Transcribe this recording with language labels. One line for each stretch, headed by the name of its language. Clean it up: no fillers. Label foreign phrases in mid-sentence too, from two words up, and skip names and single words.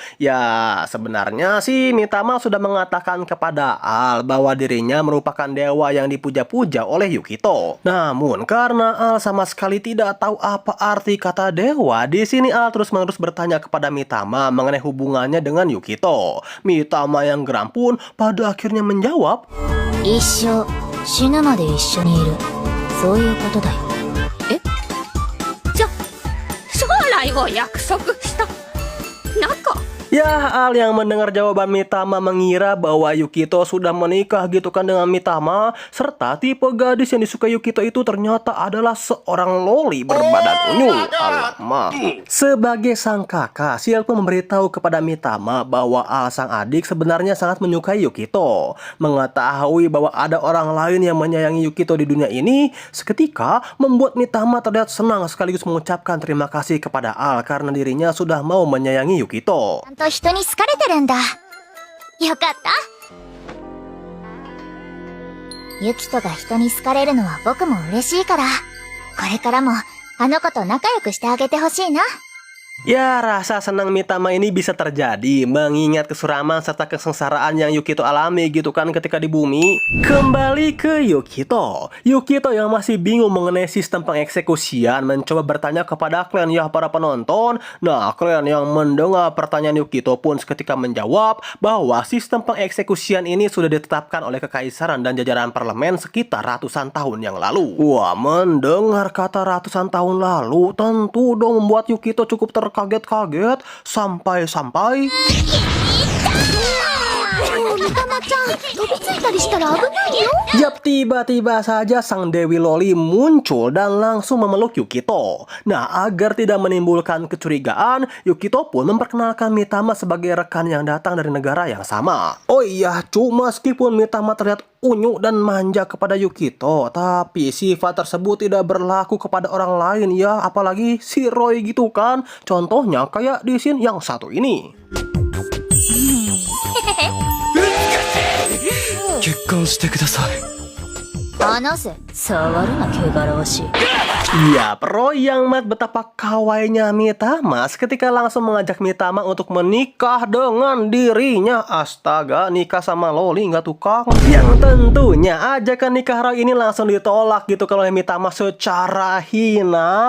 Indonesian: Ya, sebenarnya sih Mitama sudah mengatakan kepada Al bahwa dirinya merupakan dewa yang dipuja-puja oleh Yukito. Namun karena Al sama sekali tidak tahu apa arti kata dewa, di sini Al terus-menerus bertanya kepada Mitama mengenai hubungannya dengan Yukito. Mitama yang geram pun pada akhirnya menjawab,
Japanese: 一生死ぬまで一緒にいる、そういうことだよ。え？じゃ、将来を約束した仲？
Indonesian: Ya, Al yang mendengar jawaban Mitama mengira bahwa Yukito sudah menikah gitu kan dengan Mitama, serta tipe gadis yang disukai Yukito itu ternyata adalah seorang loli berbadan unyu. Alamak. Sebagai sang kakak, Sil pun memberitahu kepada Mitama bahwa Al sang adik sebenarnya sangat menyukai Yukito. Mengetahui bahwa ada orang lain yang menyayangi Yukito di dunia ini, seketika membuat Mitama terlihat senang sekaligus mengucapkan terima kasih kepada Al karena dirinya sudah mau menyayangi Yukito.
Japanese: ちゃんと人に好かれてるんだ。よかった。ユキトが人に好かれるのは僕も嬉しいから、これからもあの子と仲良くしてあげてほしいな。
Indonesian: Ya, rasa senang Mitama ini bisa terjadi mengingat kesuraman serta kesengsaraan yang Yukito alami gitu kan ketika di bumi. Kembali ke Yukito. Yukito yang masih bingung mengenai sistem pengeksekusian mencoba bertanya kepada kalian ya para penonton. Nah, kalian yang mendengar pertanyaan Yukito pun seketika menjawab bahwa sistem pengeksekusian ini sudah ditetapkan oleh kekaisaran dan jajaran parlemen sekitar ratusan tahun yang lalu. Wah, mendengar kata ratusan tahun lalu tentu dong membuat Yukito cukup terkaget-kaget sampai-sampai
Japanese: みたまちゃん飛びついたりしたら危ないよ
Indonesian: Yap, tiba-tiba saja sang Dewi Loli muncul dan langsung memeluk Yukito. Nah, agar tidak menimbulkan kecurigaan, Yukito pun memperkenalkan Mitama sebagai rekan yang datang dari negara yang sama. Oh iya, cuma meskipun Mitama terlihat unyu dan manja kepada Yukito, tapi sifat tersebut tidak berlaku kepada orang lain ya, apalagi si Roy gitu kan. Contohnya kayak di scene yang satu ini.
Japanese: 結婚してください。話せ触るな汚らわしい
Indonesian: Ya, Roy yang melihat betapa kawainya Mitama seketika langsung mengajak Mitama untuk menikah dengan dirinya. Astaga, nikah sama Loli nggak tukang. Yang tentunya ajakan nikah Roy ini langsung ditolak gitu kalau Mitama secara hina.